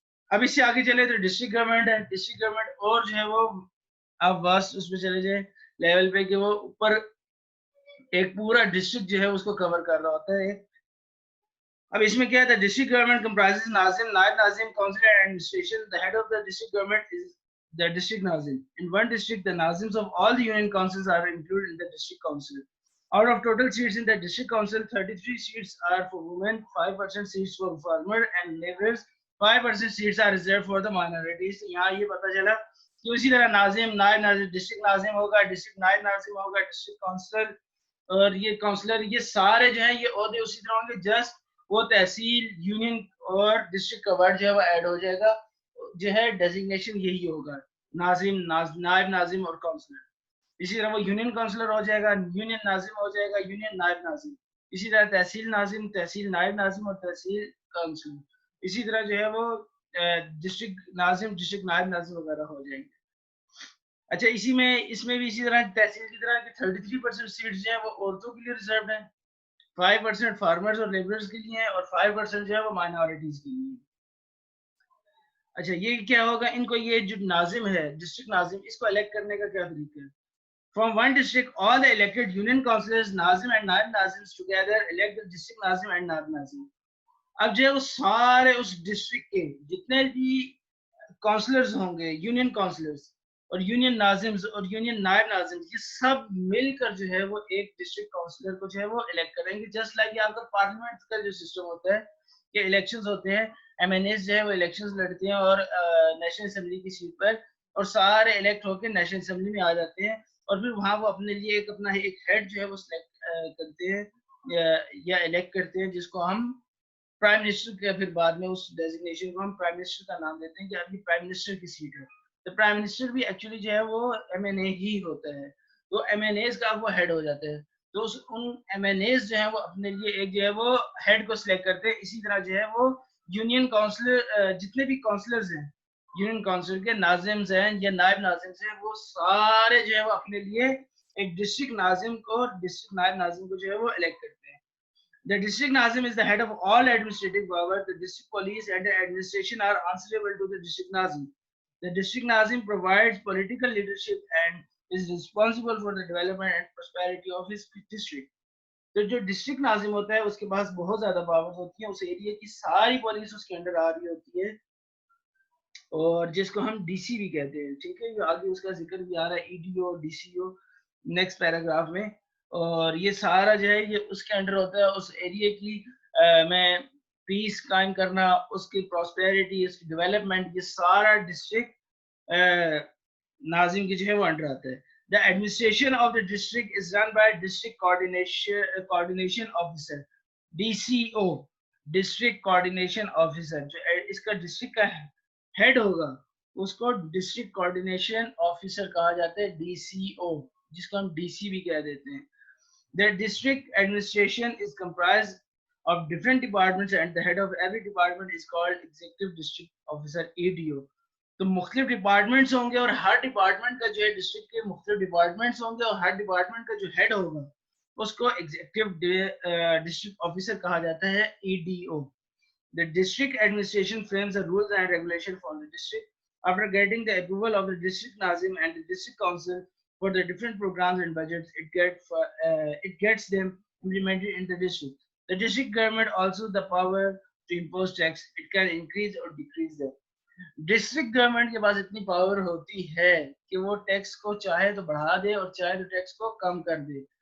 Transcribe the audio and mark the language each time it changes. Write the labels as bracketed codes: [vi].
[ur] اب اس سے آگے چلے تو ڈسٹرکٹ گورنمنٹ ہے. ڈسٹرکٹ گورنمنٹ اور جو ہے وہ اب بس اس پہ چلے جائیں لیول پہ کہ وہ اوپر ایک پورا ڈسٹرکٹ جو ہے اس کو کور کر رہا ہوتا ہے. اب اس میں کیا ہے, ڈسٹرکٹ گورنمنٹ کمپرائزز ناظم, نائب ناظم, council and administration. [en] The head of the district government is the district nazim. In one district, the nazims of all the union councils are included in the district council. Out of total seats in the district council, 33 seats are for women, 5% seats for farmers and laborers, 5% seats are reserved for the minorities. [ur] یہاں یہ پتا چلا کہ اسی طرح ناظم, نائب ناظم, district ناظم ہوگا, district نائب ناظم ہوگا, ڈسٹرکٹ کونسلر اور یہ کونسلر, یہ سارے جو ہیں یہ عہدے اسی طرح ہوں گے. جسٹ وہ تحصیل, یونین اور ڈسٹرکٹ کا ورڈ جو ہے وہ ایڈ ہو جائے گا, جو ہے ڈیزگنیشن یہی ہوگا, ناظم, نائب ناظم اور کونسلر. اسی طرح وہ یونین کونسلر ہو جائے گا, یونین ناظم ہو جائے گا, یونین نائب ناظم. اسی طرح تحصیل ناظم, تحصیل نائب ناظم اور تحصیل کونسلر. اسی طرح جو ہے وہ ڈسٹرکٹ ناظم, ڈسٹرکٹ نائب ناظم وغیرہ ہو جائیں گے. اچھا اس میں بھی اسی طرح تحصیل کی طرح 33% سیٹس جو ہیں وہ عورتوں کے لیے ریزروڈ ہیں, 5% فارمرز اور لیبرز کے لیے ہیں اور 5% جو ہے وہ مائنورٹیز کے لیے. اچھا یہ کیا ہوگا, ان کو یہ جو ناظم ہے ڈسٹرکٹ ناظم, اس کو الیکٹ کرنے کا کیا طریقہ ہے. [en] From one district, all the elected union councillors, Nazim and Naib Nazims together elect the district Nazim and Naib Nazim. [ur] اب جو ہے وہ سارے اس ڈسٹرکٹ کے جتنے بھی کونسلرز ہوں گے, یونین کونسلرز اور یونین ناظمز اور یونین نائب ناظمز, یہ سب مل کر جو ہے وہ ایک ڈسٹرکٹ کونسلر کو جو ہے وہ الیکٹ کریں گے. جسٹ لائک آپ کا پارلیمنٹ کا جو سسٹم ہوتا ہے کہ الیکشنز ہوتے ہیں, ایم این ایز جو ہے وہ الیکشنز لڑتے ہیں اور نیشنل اسمبلی کی سیٹ پر, اور سارے الیکٹ ہو کے نیشنل اسمبلی میں آ جاتے ہیں, اور پھر وہاں وہ اپنے لیے اپنا ایک ہیڈ جو ہے وہ سلیکٹ کرتے ہیں یا الیکٹ کرتے ہیں, جس کو ہم پرائم منسٹر کے, پھر بعد میں اس ڈیزگنیشن کو ہم پرائم منسٹر کا نام دیتے ہیں کہ ابھی پرائم منسٹر کی سیٹ ہے. تو پرائم منسٹر بھی ایکچولی جو ہے وہ ایم این اے ہی ہوتا ہے, تو ایم این ایز کا وہ ہیڈ ہو جاتا ہے. تو ان ایم این ایز جو ہے وہ اپنے لیے ایک جو ہے وہ ہیڈ کو سلیکٹ کرتے ہیں. اسی طرح جو ہے وہ یونین کونسلر, جتنے بھی کونسلرز ہیں یونین کونسل کے, ناظمز ہیں یا نائب ناظمز ہیں, وہ سارے جو ہے وہ اپنے لیے ایک ڈسٹرکٹ ناظم کو, ڈسٹرکٹ نائب ناظم کو جو ہے وہ الیکٹ کرتے ہیں. [en] The district Nazim is the head of all administrative power. The district police and the administration are answerable to the district Nazim. The district Nazim provides political leadership and is responsible for the development and prosperity of his district. [ur] تو جو district ناظم ہوتا ہے اس کے پاس بہت زیادہ power ہوتی ہیں, اس area کی ساری پولیس اس کے انڈر آ رہی ہوتی ہے, اور جس کو ہم ڈی سی بھی کہتے ہیں. ٹھیک ہے, آگے اس کا ذکر بھی آ رہا ہے, E D O, D C او نیکسٹ پیراگراف میں. اور یہ سارا جو ہے یہ اس کے انڈر ہوتا ہے, اس ایریا کی میں پیس قائم کرنا, اس کی پراسپیرٹی, اس کی ڈیولپمنٹ, یہ سارا ڈسٹرکٹ ناظم کی جو ہے وہ انڈر آتا ہے. [en] The administration of the district is run by district coordination officer, DCO, district coordination officer. [ur] جو اس کا ڈسٹرکٹ کا ہیڈ ہوگا اس کو ڈسٹرکٹ کوارڈینیشن آفیسر کہا جاتا ہے, ڈی سی او, جس کو ہم ڈی سی بھی کہہ دیتے ہیں. [en] The district administration is comprised of different departments and the head of every department is called executive district officer, EDO. [ur] تو مختلف ڈپارٹمنٹس ہوں گے اور ہر ڈپارٹمنٹ کا جو ہے ڈسٹرکٹ کے مختلف ڈپارٹمنٹس ہوں گے, اور ہر ڈپارٹمنٹ کا جو ہیڈ ہوگا اس کو ایگزیکٹو ڈسٹرکٹ آفیسر کہا جاتا ہے, EDO. [en] The district administration frames the rules and regulations for the district. After getting the approval of the district Nazim and the district council for the different programs and budgets, it gets them implemented in the district. The district government also the power to impose tax. It can increase or decrease them. [ur] District government کے پاس اتنی power ہوتی ہے کہ وہ tax کو چاہے تو بڑھا دے اور چاہے تو ٹیکس کو کم کر دے.